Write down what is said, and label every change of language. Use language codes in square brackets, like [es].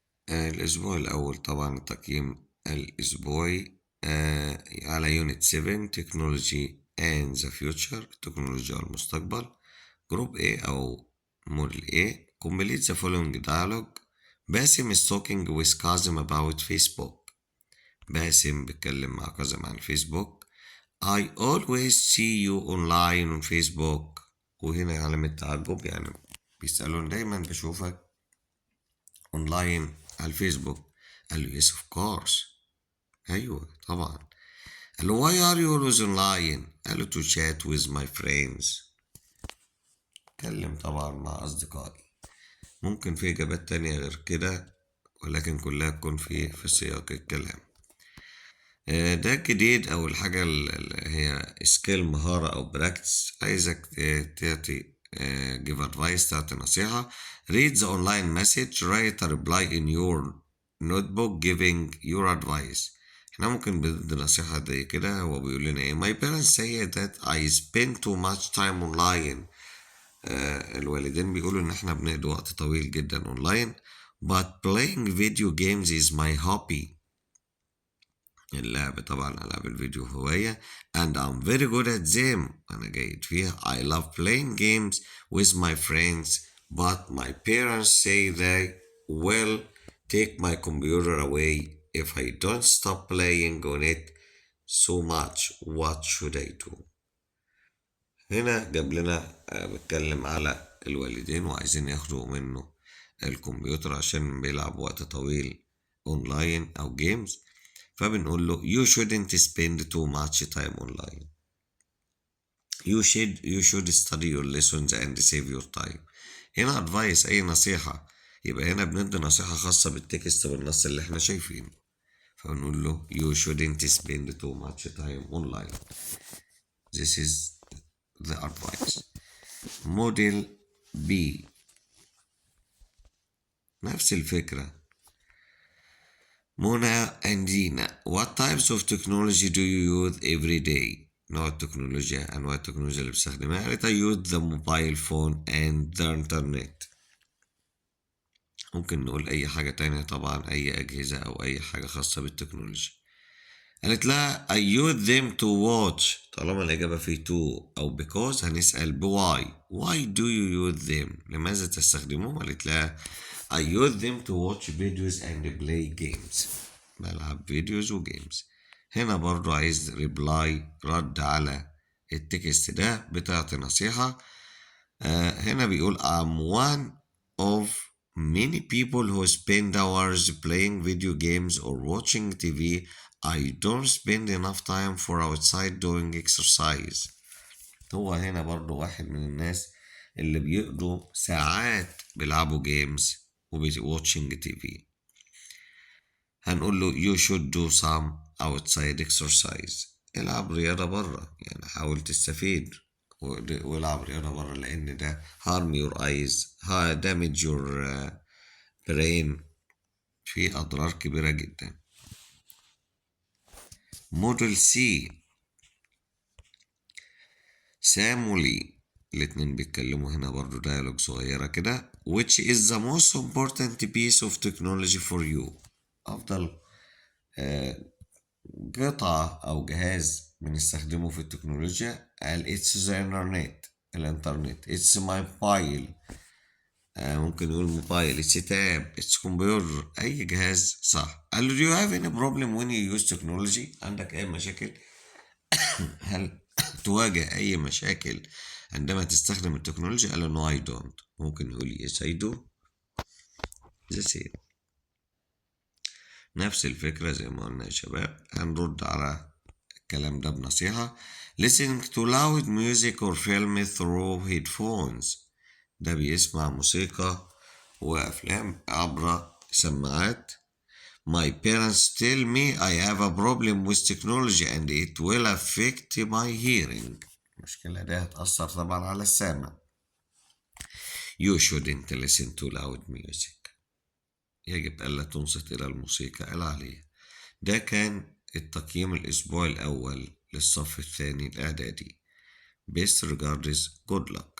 [ar] الأسبوع الأول طبعا التقييم الأسبوعي على يونت 7 تكنولوجي [en] and the future، [ar] تكنولوجيا والمستقبل. جروب A أو موديل A. [en] complete the following dialogue. [ar] باسم [en] is talking with Kazim about Facebook. [ar] باسم بيتكلم مع كاظم عن فيسبوك. [en] I always see you online on Facebook. [ar] وهنا علامة تعجب، يعني بيسألون دايما بشوفك اونلاين على الفيسبوك. قال له [en] yes of course. [ar] ايوه طبعا. قال له [en] why are you always online؟ قال له to chat with my friends. [ar] اتكلم طبعا مع اصدقائي. ممكن في اجابات تانية غير كده، ولكن كلها تكون في سياق الكلام. ده الجديد او الحاجة اللي هي سكيل، مهارة او براكتس. عايزك تعطي [en] give advice، [ar] تعطي نصيحة. [en] read the online message, write a reply in your notebook giving your advice. [ar] احنا ممكن بدي نصيحة زي كده. هو بيقول لنا ايه؟ [en] my parents say that I spend too much time online. [ar] الوالدين بيقولوا ان احنا بنقضي وقت طويل جدا اونلاين. [en] but playing video games is my hobby. [ar] اللعب طبعا ألعاب الفيديو هواية. [en] and I'm very good at them. [ar] أنا جيد فيها. [en] I love playing games with my friends but my parents say they will take my computer away if I don't stop playing on it so much. What should I do؟ [ar] هنا جاب لنا بتكلم على الوالدين وعايزين ياخدوا منه الكمبيوتر عشان بيلعب وقت طويل اونلاين او جيمز. فبنقول له [en] you shouldn't spend too much time online. You should study your lessons and save your time. [ar] هنا advice، أي نصيحة. يبقى هنا بندي نصيحة خاصة بالتكست بالنص اللي احنا شايفينه. [en] فبنقول له you shouldn't spend too much time online. This is the advice. [ar] Model B نفس الفكرة. [en] منى and Dina. What types of technology do you use every day؟ [ar] نوع التكنولوجيا، أنواع التكنولوجيا اللي بستخدمها. قالت [en] I use the mobile phone and the internet. [ar] ممكن نقول أي حاجة تانية طبعا، أي أجهزة أو أي حاجة خاصة بالتكنولوجيا. قالت لا [en] I use them to watch. [ar] طالما الإجابة في to أو because هنسأل why. [en] Why do you use them؟ [ar] لماذا تستخدمهم؟ قالت لا [en] I use them to watch videos and play games. [ar] بلعب فيديوز وجيمز. هنا برضو عايز reply، رد على التكست ده، بتعطي نصيحة. هنا بيقول [en] I'm one of many people who spend hours playing video games or watching TV. I don't spend enough time for outside doing exercise. [ar] هو هنا برضو واحد من الناس اللي بيقضوا ساعات بيلعبوا جيمز و [en] watching TV. [ar] هنقول له [en] you should do some outside exercise. [ar] العب رياضة برا، يعني حاول تستفيد والعب رياضة برا، لأن ده [en] harm your eyes، damage your brain، [ar] في أضرار كبيرة جدا. موديل سي سام ولي، الاتنين بيتكلموا هنا برضو ديالوج صغيرة كده. [en] which is the most important piece of technology for you؟ [ar] أفضل قطعة أو جهاز بنستخدمه في التكنولوجيا. [en] قال it's the internet، الانترنت. it's my mobile، [ar] ممكن نقول موبايل. [en] it's [ar] تاب، it's كمبيوتر، أي جهاز صح. قال له [en] do you have any problem when you use technology؟ [ar] عندك أي مشاكل؟ هل تواجه أي مشاكل عندما تستخدم التكنولوجيا؟ قال له [en] no I don't. [ar] ممكن نقول [en] yes I do. the same. [ar] نفس الفكرة زي ما قلنا يا شباب. هنرد على الكلام ده بنصيحة. [en] listening to loud music or film through headphones. [ar] ده بيسمع موسيقى وأفلام عبر سماعات. [en] My parents tell me I have a problem with technology and it will affect my hearing. [ar] المشكلة دي هتأثر طبعا على السمع. [en] You shouldn't listen to loud music. [ar] يجب ألا تنصت إلى الموسيقى العالية. ده كان التقييم الأسبوع الأول للصف الثاني الإعدادي. [en] Best regards, good luck.